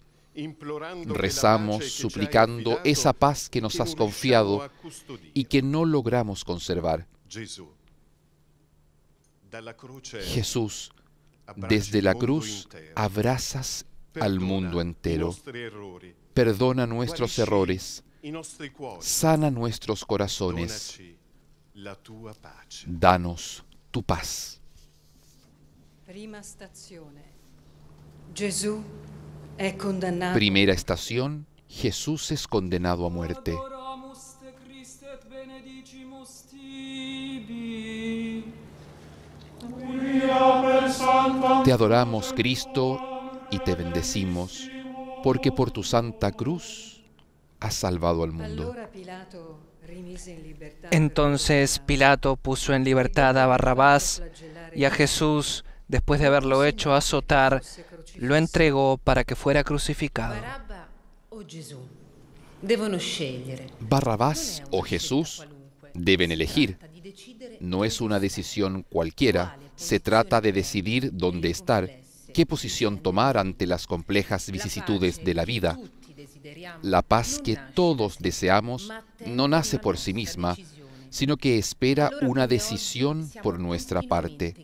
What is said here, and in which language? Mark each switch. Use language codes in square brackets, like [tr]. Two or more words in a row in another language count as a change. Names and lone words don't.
[es] Rezamos suplicando esa paz que nos has confiado y que no logramos conservar. Jesús, desde la cruz abrazas al mundo entero. Perdona nuestros errores, sana nuestros corazones, [it] la tua pace. [es] Danos tu paz. [it] Prima stazione. Gesù è condannato. [es] Primera estación, Jesús es condenado a muerte. Te adoramos, Cristo, y te bendecimos, porque por tu santa cruz has salvado al mundo. [it] Allora Pilato rimise in libertà. [es] Entonces Pilato puso en libertad a Barrabás y a Jesús, después de haberlo hecho azotar, lo entregó para que fuera crucificado. [it] Barabba o Gesù devono scegliere. [es] Barrabás o Jesús deben elegir. No es una decisión cualquiera, se trata de decidir dónde estar, qué posición tomar ante las complejas vicisitudes de la vida. La paz que todos deseamos no nace por sí misma, sino que espera una decisión por nuestra parte.